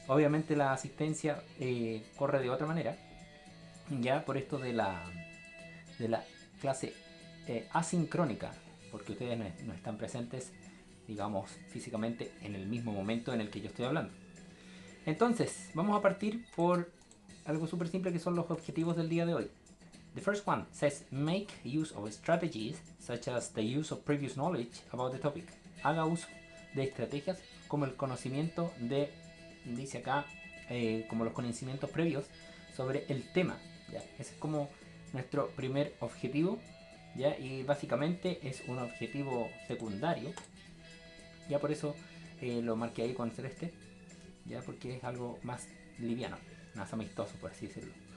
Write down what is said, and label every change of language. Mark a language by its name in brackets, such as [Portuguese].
[Spanish] Obviamente la asistencia corre de otra manera, ya por esto de la clase asincrónica, porque ustedes no están presentes, digamos, físicamente en el mismo momento en el que yo estoy hablando. Entonces, vamos a partir por algo súper simple que son los objetivos del día de hoy. [English] The first one says make use of strategies such as the use of previous knowledge about the topic. [Spanish] Haga uso de estrategias como el conocimiento de, dice acá, como los conocimientos previos sobre el tema. ¿Ya? Ese es como nuestro primer objetivo, ¿ya? Y básicamente es un objetivo secundario, ya por eso lo marqué ahí con celeste, ya porque es algo más liviano, más amistoso por así decirlo.